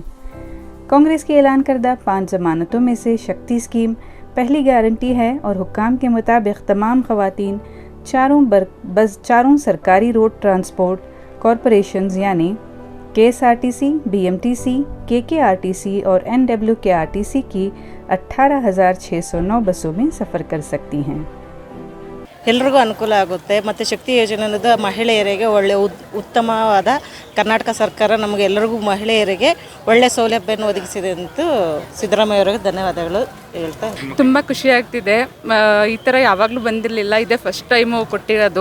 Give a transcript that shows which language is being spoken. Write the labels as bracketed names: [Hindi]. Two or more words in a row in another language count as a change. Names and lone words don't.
[Urdu] کانگریس کی اعلان کردہ 5 ضمانتوں میں سے شکتی اسکیم پہلی گارنٹی ہے اور حکام کے مطابق تمام خواتین چاروں سرکاری [English] road transport corporations [Urdu] یعنی KSRTC، BMTC، KKRTC اور NWKRTC کی 18,609 بسوں میں سفر کر سکتی ہیں. [Kannada] ಎಲ್ಲರಿಗೂ ಅನುಕೂಲ ಆಗುತ್ತೆ ಮತ್ತು ಶಕ್ತಿ ಯೋಜನೆ ಅನ್ನೋದು ಮಹಿಳೆಯರಿಗೆ ಒಳ್ಳೆ ಉತ್ತಮವಾದ ಕರ್ನಾಟಕ ಸರ್ಕಾರ ನಮಗೆ ಎಲ್ಲರಿಗೂ ಮಹಿಳೆಯರಿಗೆ ಒಳ್ಳೆ ಸೌಲಭ್ಯವನ್ನು ಒದಗಿಸಿದೆ ಅಂತ ಸಿದ್ದರಾಮಯ್ಯ ಅವರಿಗೆ ಧನ್ಯವಾದಗಳು ಹೇಳ್ತಾ ತುಂಬ ಖುಷಿ ಆಗ್ತಿದೆ. ಈ ಥರ ಯಾವಾಗಲೂ ಬಂದಿರಲಿಲ್ಲ, ಇದೇ [English] first time [Kannada] ಕೊಟ್ಟಿರೋದು.